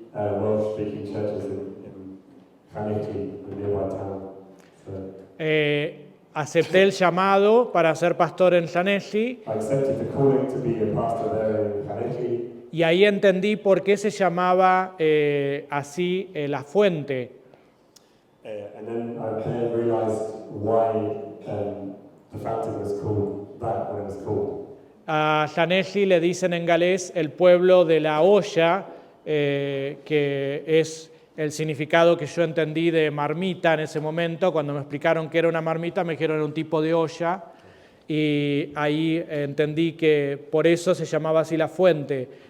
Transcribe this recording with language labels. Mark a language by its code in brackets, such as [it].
[en] Welsh-speaking churches in Llanelli, a nearby town. So, [es] Acepté el llamado para ser pastor en Llanelli [en] I accepted the calling to be a pastor there in Llanelli, [es] y ahí entendí por qué se llamaba así La Fuente. [en] and then I then realised why the fountain was called that when it was called. [es] A Llanelli le dicen en galés el pueblo de la olla, que es el significado que yo entendí de marmita en ese momento. Cuando me explicaron que era una marmita, me dijeron era un tipo de olla, y ahí entendí que por eso se llamaba así La Fuente.